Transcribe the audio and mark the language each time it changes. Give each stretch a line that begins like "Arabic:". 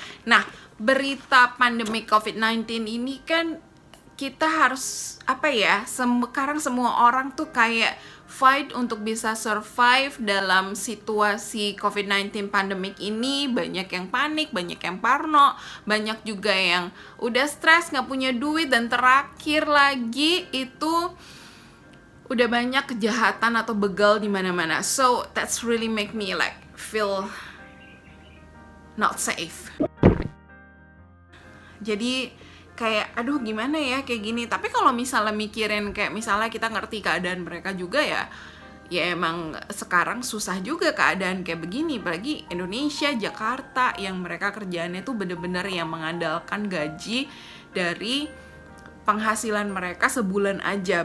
Indonesian: Nah, berita pandemi COVID-19 ini kan kita harus sekarang semua orang tuh kayak fight untuk bisa survive dalam situasi COVID-19 pandemic ini. Banyak yang panik, banyak yang parno, banyak juga yang udah stres, gak punya duit, dan terakhir lagi itu udah banyak kejahatan atau begal di mana-mana.
English: So that's really make me like feel not safe.
Indonesian: Jadi kayak aduh gimana ya kayak gini. Tapi kalau misalnya mikirin kayak misalnya kita ngerti keadaan mereka juga ya emang sekarang susah juga keadaan kayak begini, apalagi Indonesia, Jakarta yang mereka kerjaannya tuh bener-bener yang mengandalkan gaji dari penghasilan mereka sebulan aja.